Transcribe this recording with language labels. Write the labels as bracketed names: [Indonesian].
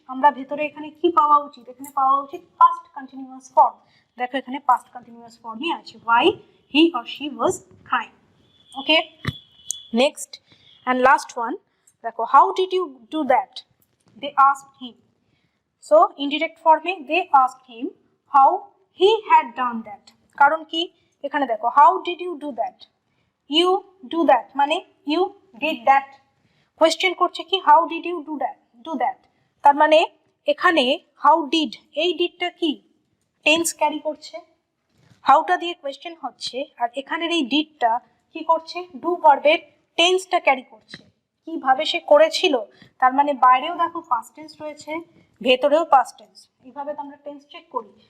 [Bangla] আমরা ভেতরে এখানে কি পাওয়া উচিত, এখানে পাওয়া উচিত পাস্ট কন্টিনিউয়াস ফর্ম। দেখো এখানে পাস্ট কন্টিনিউয়াস ফর্মই আছে, [English] Why he or she was crying. Okay, next and last one [Bangla] দেখো, [English] How did you do that, they asked him. So indirect form they asked him how he had done that, [Bangla] কারণ কি এখানে দেখো [English] how did you do that, you do that [Bangla] মানে [English] you did that, question [Bangla] করছে কি [English] how did you do that, [Bangla] তার মানে এখানে হাউ ডিড, এই ডিডটা কি টেন্স ক্যারি করছে, হাউটা দিয়ে কোয়েশ্চেন হচ্ছে, আর এখানের এই ডিডটা কি করছে ডু ভার্বের টেন্সটা ক্যারি করছে, কিভাবে সে করেছিল। তার মানে বাইরেও দেখো পাস্ট টেন্স রয়েছে, ভেতরেও পাস্ট টেন্স, এইভাবে তো আমরা টেন্স চেক করি।